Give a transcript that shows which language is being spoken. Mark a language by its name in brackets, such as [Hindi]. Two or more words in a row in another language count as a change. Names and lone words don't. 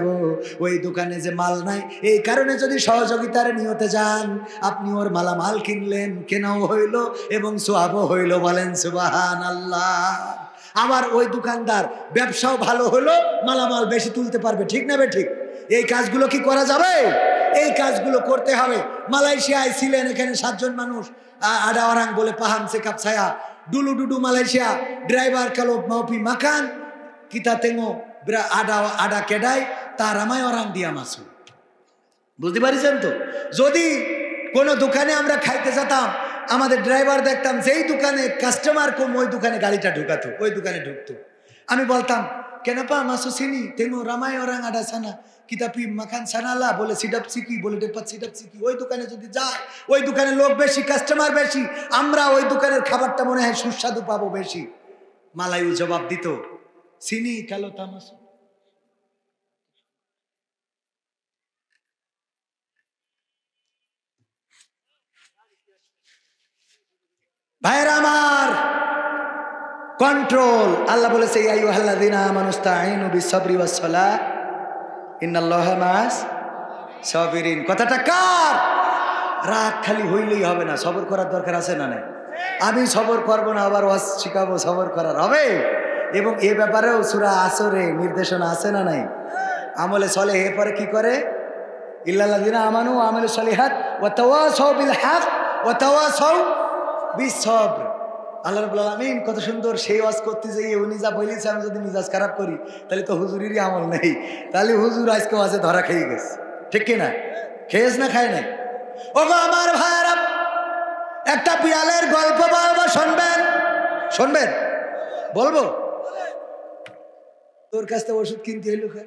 [Bangla] ওই দোকানে যে মাল নাই এই কারণে যদি সহযোগিতার নিয়তে যান, আপনি ওর মালামাল কিনলেন, কেনাও হইল এবং সোয়াবও হইল। বলেন সুবহানাল্লাহ। আবার ওই দোকানদার ব্যবসাও ভালো হলো, মালামাল বেশি তুলতে পারবে। ঠিক না বে ঠিক? এই কাজগুলো কি করা যাবে? এই কাজগুলো করতে হবে। মালয়েশিয়ায় ছিলেন, এখানে 7 জন মানুষ, [Malay] ada orang boleh paham sikap saya. Dulu Malaysia, driver kalau mau pergi makan, kita tengok ada kedai, tak ramai orang dia masuk. [Bangla] বুঝতে পারছেন তো? যদি কোনো দোকানে আমরা খাইতে যেতাম, আমাদের ড্রাইভার দেখতাম যেই দোকানে কাস্টমার কম ওই দোকানে গাড়িটা ঢুকাতো, ওই দোকানে ঢুকতো। আমি বলতাম, [Malay] কেন পা masuk sini, tengok ramai orang ada sana, kita pergi makan sana lah, boleh sidap siki, boleh dapat sidap siki। [Bangla] ওই দোকানে যদি যায়, ওই দোকানে লোক বেশি, কাস্টমার বেশি, আমরা ওই দোকানের খাবারটা মনে হয় সুস্বাদু পাবো বেশি। মালায়ু জবাব দিত, [Malay] sini kalau tak masuk। [Bangla] ভাইরা আমার, কন্ট্রোল। আল্লাহ বলেছে, [Arabic] يا أيها الذين آمنوا استعينوا بالصبر والصلاة إن الله مع الصابرين. [Bangla] কথাটা কার? রাগ খালি হইলেই হবে না, সবর করার দরকার আছে না নাই? আমি সবর করব না, আবার ওয়াজ শিখাবো, সবর করার হবে। এবং এ ব্যাপারেও সূরা আসরে নির্দেশনা আছে না নাই? আমলে সলেহ পরে কি করে? [Arabic] إلا الذين آمنوا وعملوا الصالحات وتواصوا بالحق وتواصوا بالصبر. الله رب العالمين [Bangla] কত সুন্দর সেই ওয়াজ করতে যাই উনি যা বলেছে, আমি যদি মিজাজ খারাপ করি তাহলে তো হুজুরেরই আমল নেই, তাহলে হুজুর আজকে ওয়াজে ধরা খেয়ে গেছে। ঠিক কি না? খেয়েছ না খায় নাই? ওগো আমার ভাইরা, একটা বিড়ালের গল্প বলবো, শুনবেন? শুনবেন? বলবো? তোর কাছ থেকে ওষুধ কিনতে হইলো কেন?